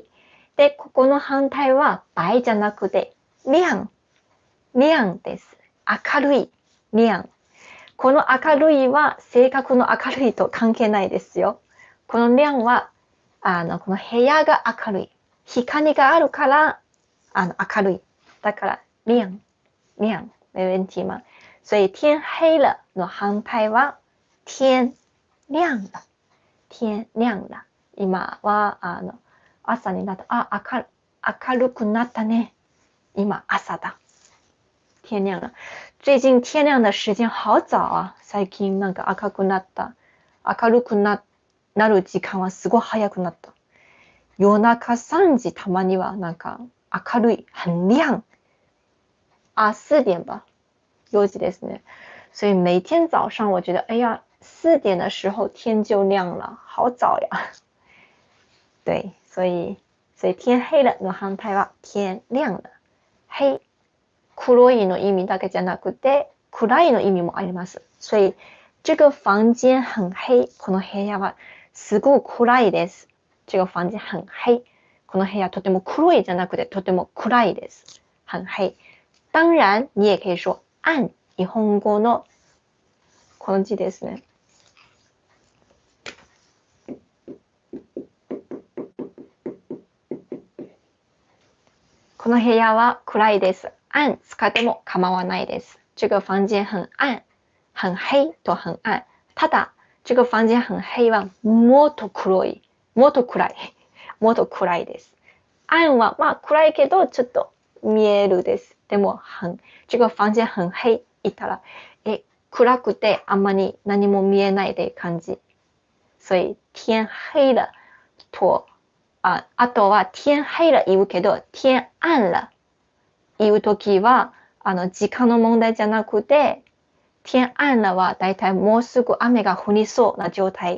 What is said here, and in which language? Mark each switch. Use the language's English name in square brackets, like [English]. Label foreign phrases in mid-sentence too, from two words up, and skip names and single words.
[Japanese] で、ここの反対は、白じゃなくて、亮です。明るい。亮。この明るいは、性格の明るいと関係ないですよ。この亮は、この部屋が明るい。光があるから、明るい。だから、亮。 [Chinese] 没问题吗？所以天黑了 [Japanese] の反対は [Chinese] 天亮了。天亮了。 [Japanese] 今は朝になった。明るくなったね。今朝だ。 [Chinese] 天亮了。最近天亮的时間好早啊。 [Japanese] 最近なんか赤くなった。明るくなる時間はすごい早くなった。夜中3時たまにはなんか明るい。 [Chinese] 很亮。4点吧， [Japanese] 4時ですね。 [Chinese] 所以每天早上我觉得，哎呀，4點的時候天就亮了，好早呀。对，所以天黑了 [Japanese] の反対は [Chinese] 天亮了。黑、 [Japanese] 黒いの意味だけじゃなくて、暗いの意味もあります。 [Chinese] 所以这个房間很黑、 [Japanese] この部屋はすごい暗いです。 [Chinese] 这个房間很黑、 [Japanese] この部屋とても黒いじゃなくてとても暗いです。 [Chinese] 很黑。当然你也可以说暗。 [Japanese] 日本語のこの字ですね。この部屋は暗いです。暗使っても構わないです。 [Chinese] 这个房間很暗。很黑と很暗。 [Japanese] ただ、 [Chinese] 这个房間很黑 [Japanese] はもっと黒い。もっと暗いです。暗は暗いけどちょっと見えるです。でも、 [Chinese] 这个房間很黑 [Japanese] 言ったら、暗くてあんまり何も見えないで感じ。所以、 [Chinese] 天黑了 [Japanese] と、あとは [Chinese] 天黑了 [Japanese] 言うけど、 [Chinese] 天暗了 [Japanese] 言うときは、時間の問題じゃなくて、 [Chinese] 天暗了 [Japanese] はだいたいもうすぐ雨が降りそうな状態。